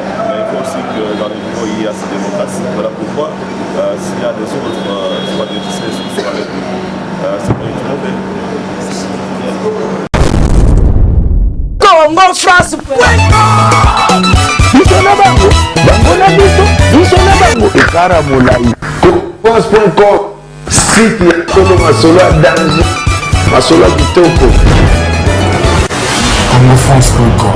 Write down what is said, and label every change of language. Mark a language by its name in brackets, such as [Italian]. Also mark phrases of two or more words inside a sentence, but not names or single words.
[French] Mais il faut aussi que dans les niveaux, il y a cette démocratie. Voilà pourquoi, s'il y a des autres, soit des FCC, soit avec nous, ça peut être mauvais. [Lingala] Congo France France.com site ya Tolo Masolo ya danger Masolo ya kitoko. CongoFrance.com